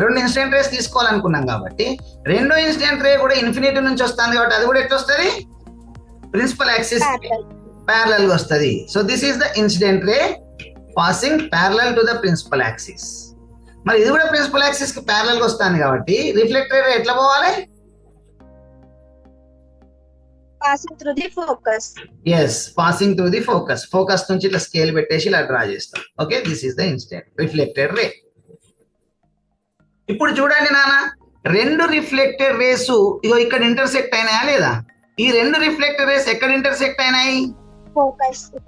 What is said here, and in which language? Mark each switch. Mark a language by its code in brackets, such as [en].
[te] 2 incident race తీసుకోవాలనుకున్నాం కాబట్టి రెండో incident ray కూడా ఇన్ఫినిటీ నుంచి వస్తుంది కాబట్టి అది కూడా ఎట్లా వస్తుంది? ప్రిన్సిపల్ యాక్సిస్ ప్యారలల్ గా వస్తుంది. [en] So this is the incident ray passing parallel to the principal axis. [te] మరి ఇది కూడా ప్రిన్సిపల్ యాక్సిస్ కి ప్యారలల్ గా వస్తుంది కాబట్టి రిఫ్లెక్టెడ్ రే ఎట్లా పోవాలి? [en] Passing through the focus. Yes, passing through the focus. [te] Focus నుంచి ఇట్లా స్కేల్ పెట్టేసి ఇలా డ్రా చేస్తాం. Okay, [en] This is the incident reflected ray. [te] ఇప్పుడు చూడండి నాన్న, 2 రిఫ్లెక్టెడ్ రేస్ ఇగో ఇక్కడ ఇంటర్సెక్ట్ అయినాయా లేదా? ఈ 2 రిఫ్లెక్టెడ్ రేస్ ఎక్కడ ఇంటర్సెక్ట్ అయినాయి? [en] Focus.